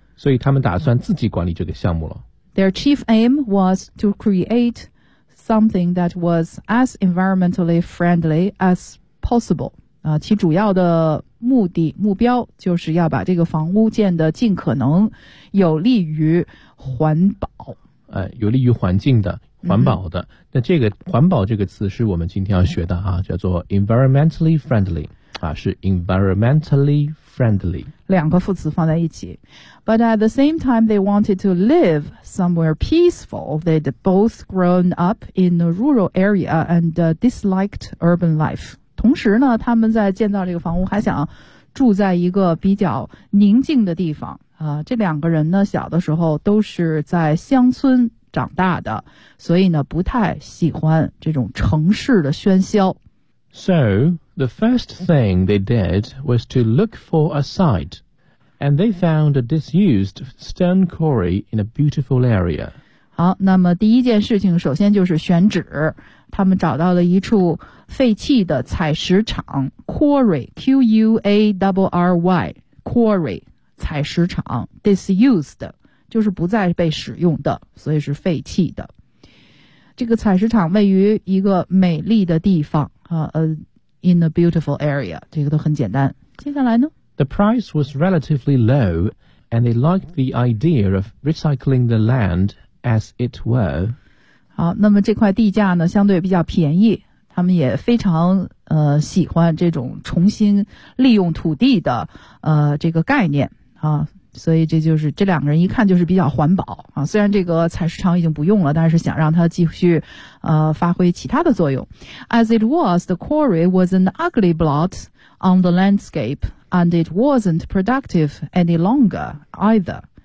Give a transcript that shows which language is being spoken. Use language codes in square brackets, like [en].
[zh] 所以他们打算自己管理这个项目了。 [en] Their chief aim was to create something that was as environmentally friendly as possible. [zh] 其主要的目的目标就是要把这个房屋建得尽可能有利于环保。有利于环境的环保的、那这个环保这个词是我们今天要学的啊，叫做 [en] environmentally friendly [zh] 啊，是 environmentally friendly 两个副词放在一起。 [en] But at the same time they wanted to live somewhere peaceful. They'd both grown up in a rural area and disliked urban life. [zh] 同时呢，他们在建造这个房屋还想住在一个比较宁静的地方这两个人呢，小的时候都是在乡村长大的，所以呢，不太喜欢这种城市的喧嚣。 [en] So, the first thing they did was to look for a site, and they found a disused stone quarry in a beautiful area. [zh] 好，那么第一件事情首先就是选址，他们找到了一处废弃的采石场 , [en] quarry, Q-U-A-R-R-Y, quarry. [zh] 采石场 disused 就是不再被使用的，所以是废弃的。这个采石场位于一个美丽的地方 [en] in a beautiful area, [zh] 这个都很简单。接下来呢， [en] The price was relatively low and they liked the idea of recycling the land as it were. [zh] 好，那么这块地价呢相对比较便宜，他们也非常喜欢这种重新利用土地的这个概念所以这就是这两个人一看就是比较环保虽然这个采石场已经不用了，但是想让它继续发挥其他的作用。 [en] As it was, the quarry was an ugly blot on the landscape and it wasn't productive any longer either.